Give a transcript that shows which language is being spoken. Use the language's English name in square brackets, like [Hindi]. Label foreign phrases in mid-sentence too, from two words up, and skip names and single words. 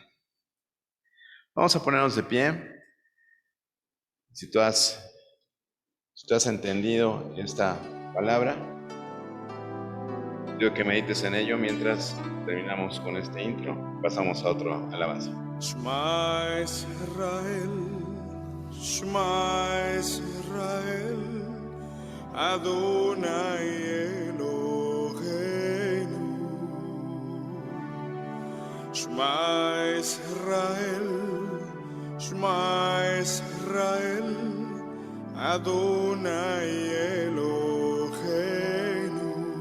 [Spanish] Vamos a ponernos de pie. Si tú has entendido esta palabra, quiero que medites en ello mientras terminamos con este intro. Pasamos a otro alabanza. [Hebrew] שמע ישראל, שמע ישראל, אדוני אלוהינו. שמע ישראל, שמע ישראל, אדוני אלוהינו.